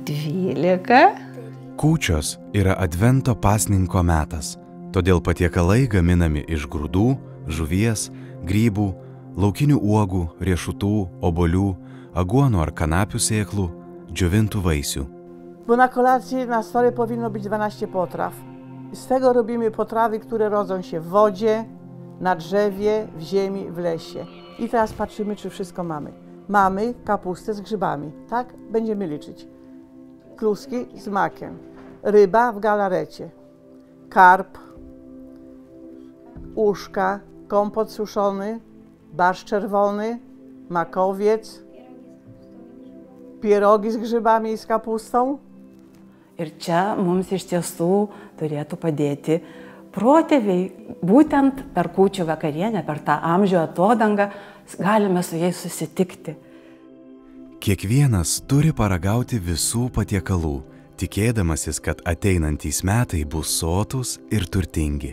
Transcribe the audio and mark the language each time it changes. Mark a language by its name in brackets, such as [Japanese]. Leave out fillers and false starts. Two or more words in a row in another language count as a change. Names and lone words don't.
[Lithuanian] 12. Kūčios yra Advento pasninko metas, todėl patiekalai gaminami iš grūdų, žuvies, grybų, laukinių uogų, riešutų, obuolių, aguonų ar kanapių sėklų, džiovintų vaisių. [Polish] Bo na kolację na stole powinno być 12 potraw. Z tego robimy potrawy, które rodzą się w wodzie, na drzewie, w ziemi, w lesie. I teraz patrzymy, czy wszystko mamy. Mamy kapustę z grzybami, tak? Będziemy liczyć. Kluski z makiem, ryba w galarecie, karp, uszka, kompot suszony, barszcz czerwony, makowiec, pierogi z grzybami i z kapustą. [Lithuanian] Ir čia mums iš tiesų turėtų padėti protėviai. Būtent per kūčių vakarienę, per tą amžių atodangą galime su jais susitikti. Kiekvienas turi paragauti visų patiekalų, tikėdamasis, kad ateinantys metai bus sotūs ir turtingi.